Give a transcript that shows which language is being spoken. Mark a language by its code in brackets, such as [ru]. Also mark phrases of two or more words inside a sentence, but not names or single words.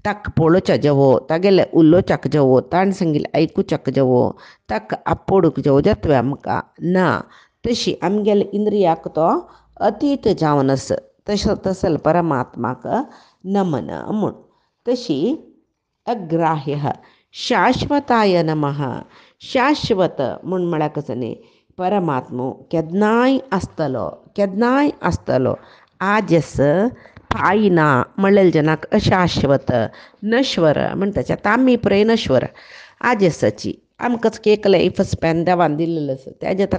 [kok] ताक पळोवच्या जवो तागेले उलोवच्याक जवो ताण सांगिल्ले आयकुच्याक जवो ताक आपोडूक जवो जातवे आमकां ना तशी आमगेले इंद्रियाक तो अतीत जावन आस तसल परमात्माक नमन म्हूण तशी अग्राह्य शाश्वताय नमः शाश्वत म्हूण म्हळ्यार कसो न्ही परमात्मो केन्नाय आसतलो आजस फायना म्हणलेले जनाक अशाश्वत नश्वर म्हणटाचे आतां आमी पळय नश्वर आजसाची आमकांच एक [en] life span [kok] देवान दिल्लेलो आसा तेज्या तर